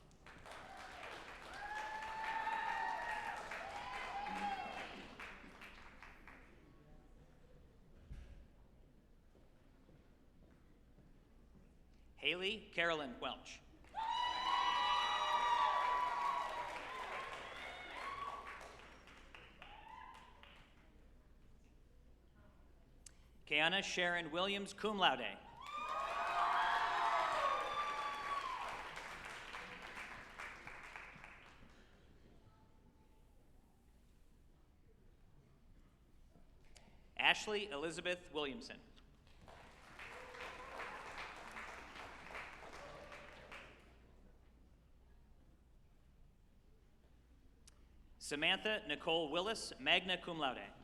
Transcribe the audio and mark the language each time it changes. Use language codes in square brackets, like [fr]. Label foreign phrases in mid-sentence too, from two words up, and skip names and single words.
[en] Haley Carolyn Welch. Kiana Sharon Williams, [la] cum laude. [en] Ashley Elizabeth Williamson. Samantha Nicole Willis, [la] magna cum laude.